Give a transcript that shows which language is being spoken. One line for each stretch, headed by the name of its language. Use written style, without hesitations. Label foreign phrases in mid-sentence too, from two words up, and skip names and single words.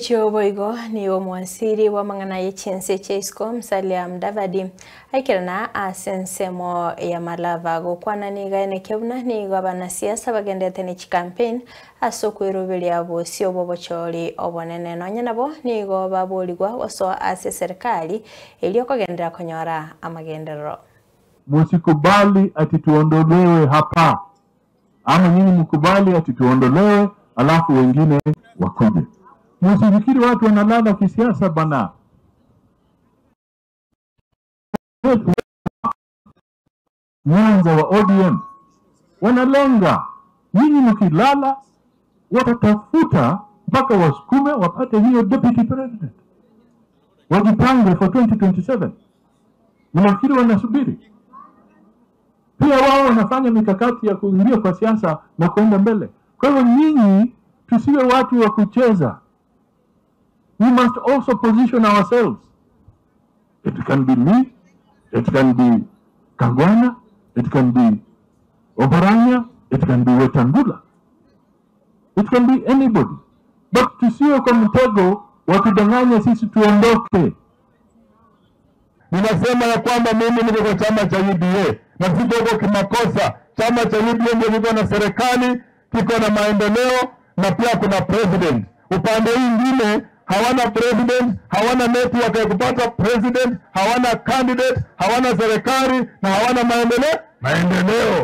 Gusii: Sioboigo ni omwasiri wa mangana yechense chesko Musalia Mudavadi aikirana asensemo ya malava gukwana ni gaene kebuna ni gabana siasa bagendete ni campaign asokwirubiria abo siobobochori obonene nonya nabo ni go babuligwa waso ase serikali iliyo kugendera konyora amagenderero.
Swahili: Musikubali ati tuondolewe hapa, ama nyinyi mkubali ati tuondolewe alafu wengine wakuje. Msifikiri watu wanalala kisiasa bana. Nyanza wa ODM wanalenga, nyinyi mkilala watatafuta mpaka wasukume wapate hiyo deputy president, wajipange for 2027. Mnafikiri wanasubiri? Pia wao wanafanya mikakati ya kuingia kwa siasa na kuenda mbele. Kwa hivyo nyinyi tusiwe watu wa kucheza.
English: We must also position ourselves. It can be me, it can be Kangwana, it can be Oparanya, it can be Wetangula. It can be anybody.
Swahili: But tusiwe kwa mtego wakidanganya sisi tuondoke. Ninasema ya kwamba mimi niko kwa chama cha UDA na siko kwa kimakosa. Chama cha UDA ndio kiko na serikali, kiko na maendeleo na pia kuna president. Upande mwingine hawana president, hawana network ya kupata president, hawana candidate, hawana serikali na hawana maendeleo.